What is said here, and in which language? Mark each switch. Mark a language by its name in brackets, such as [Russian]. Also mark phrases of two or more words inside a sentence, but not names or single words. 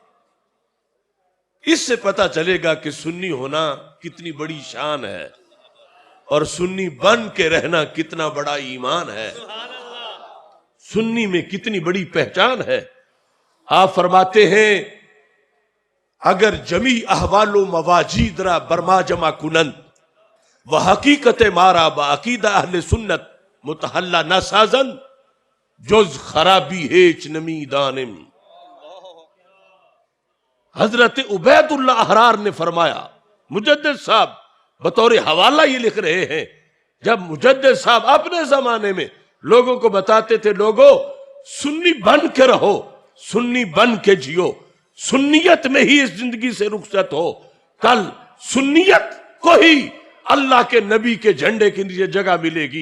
[Urdu] اس سے پتہ چلے گا کہ سنی ہونا کتنی بڑی شان ہے اور سنی بن کے رہنا کتنا بڑا ایمان ہے، سنی میں کتنی بڑی پہچان ہے. آپ فرماتے ہیں [Persian] اگر جمی احوال و مواجید را برما جمع کنند و حقیقت مارا با عقیدہ اہل سنت متحلہ نہ سازند جز خرابی ہیچ نمی دانم. [Urdu] حضرت عبید اللہ احرار نے فرمایا، مجدد صاحب بطور حوالہ یہ لکھ رہے ہیں، جب مجدد صاحب اپنے زمانے میں لوگوں کو بتاتے تھے لوگوں سنی بن کے رہو، سنی بن کے جیو، سنیت میں ہی اس زندگی سے رخصت ہو، کل سنیت کو ہی اللہ کے نبی کے جھنڈے کے نیچے جگہ ملے گی.